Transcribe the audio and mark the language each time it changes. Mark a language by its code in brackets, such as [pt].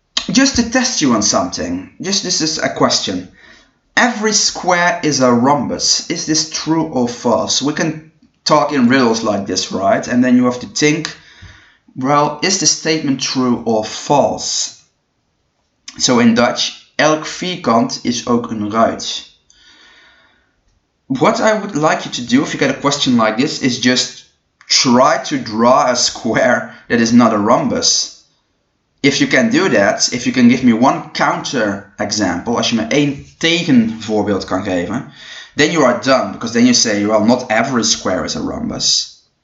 [en] Just to test you on something, this is a question. Every square is a rhombus. Is this true or false? We can talk in riddles like this, right? And then you have to think, well, is the statement true or false? So in Dutch, [nl] elk vierkant is ook een ruit. [en] What I would like you to do if you get a question like this is just try to draw a square that is not a rhombus. If you can do that, if you can give me one counter example, [nl] als je me één tegenvoorbeeld kan geven, [en] then you are done, because then you say, well, not every square is a rhombus.